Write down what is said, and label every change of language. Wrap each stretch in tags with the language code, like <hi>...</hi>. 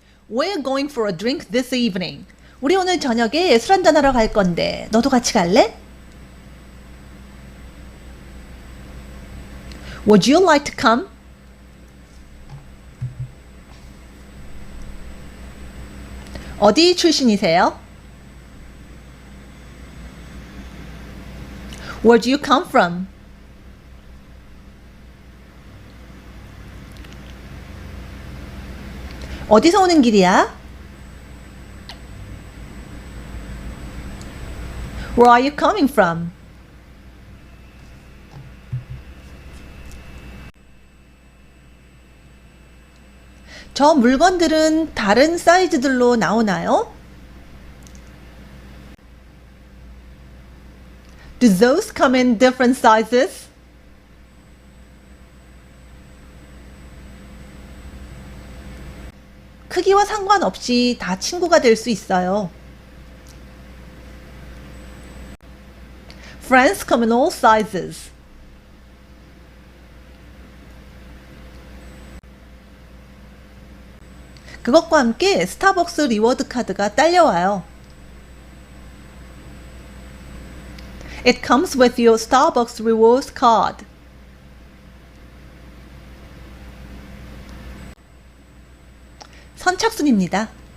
<en>We're going for a drink this evening.</en> <ko>우리 오늘 저녁에 술 한잔하러 갈 건데 너도 같이 갈래?</ko> <en>Would you like to come?</en> <ko>어디 출신이세요?</ko> <en>Where do you come from?</en> <ko>어디서 오는 길이야?</ko> <en>Where are you coming from?</en> <ko>저 물건들은 다른 사이즈들로 나오나요?</ko> <en>Do those come in different sizes?</en> <ko>크기와 상관없이 다 친구가 될 수 있어요.</ko> <en>Friends come in all sizes.</en> <ko>그것과 함께 스타벅스 리워드 카드가 딸려와요.</ko> <en>It comes with your Starbucks rewards card.</en> <ko>선착순입니다.</ko>